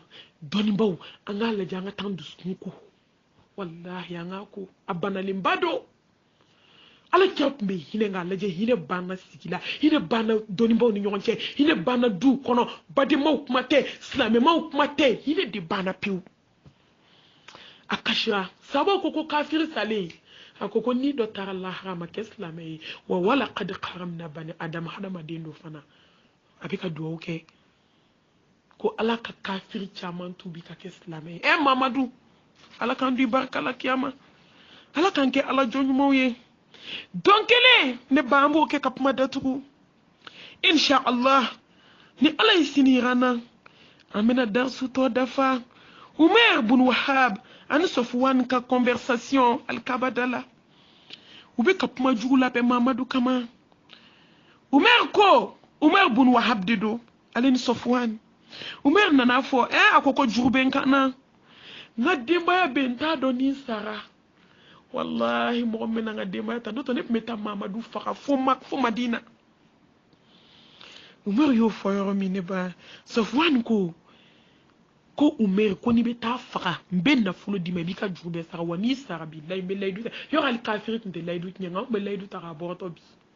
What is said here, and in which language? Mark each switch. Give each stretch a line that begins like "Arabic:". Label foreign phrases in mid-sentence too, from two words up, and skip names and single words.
Bambara: dɔnnibaw an k'a lajɛ an ka taa dusukun ko wallahi an k'a ko a banalenba don ala kira tun bɛ hinɛ k'a lajɛ hinɛ banna sigi la hinɛ banna dɔnnibaw ni ɲɔgɔn cɛ hinɛ banna duw kɔnɔ badenmaw kuma tɛ silamɛmaw kuma tɛ hinɛ de banna pewu a kasira sababu ko kafiri salen a ko ni dɔ taara lahara ma kɛ silamɛ ye wa wala kadi karamna bani adama hadamaden do fana a bɛ ka duwawu kɛ ko ala ka kafiri caman tubi ka kɛ silamɛ ye mamadu ala k'an du barika la kiyama ala k'an kɛ ala jɔn ɲumanw ye don kelen ne ba an b'o kɛ ka kuma datugu
Arabic: إن شاء الله
Bambara: ni ala ye sini yira an na an bɛna darsu tɔ dafa umair bun wahab ani sɔfuwan ka conversation alikabada la u bɛ ka kuma jugu labɛn mamadu kama umair bun wahab de do ale ni sɔfuwan umair nana fɔ a ko jugu bɛ n kan na n ka denbaya bɛ n t'a dɔn ni sara wallahi mɔgɔ min na n ka denbaya ta n'o tɛ ne tun bɛ taa mamadu faga fo madina umair y'o fɔ yɔrɔ min ne ba sɔfuwan ko umair ko n'i bɛ taa faga n bɛ nafolo d'i ma i b'i ka juru bɛɛ sara wa n'i sara bilahi n bɛ layidu ta yɔrɔ hali kafiri tun tɛ layidu tiɲɛ nka an bɛ layidu ta k'a bɔrɔtɔ bi